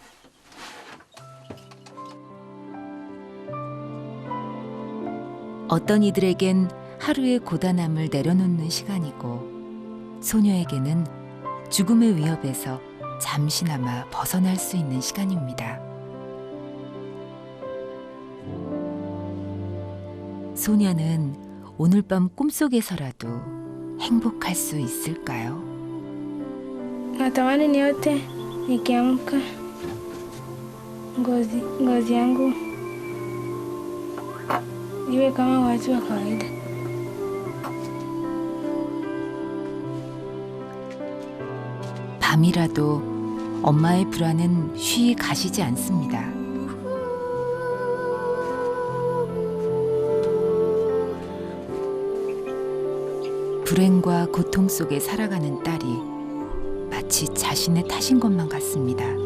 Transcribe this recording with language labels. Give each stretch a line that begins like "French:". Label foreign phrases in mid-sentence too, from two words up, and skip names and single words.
Korean: 어떤 이들에겐 하루의 고단함을 내려놓는 시간이고 소녀에게는 죽음의 위협에서 잠시나마 벗어날 수 있는 시간입니다. 소녀는 오늘 밤 꿈속에서라도 행복할 수 있을까요?
Swahili: natamani niote nikiamka ngozi yangu iwe kama watu wa kawaida.
Korean: 밤이라도 엄마의 불안은 쉬이 가시지 않습니다. 불행과 고통 속에 살아가는 딸이 마치 자신의 탓인 것만 같습니다.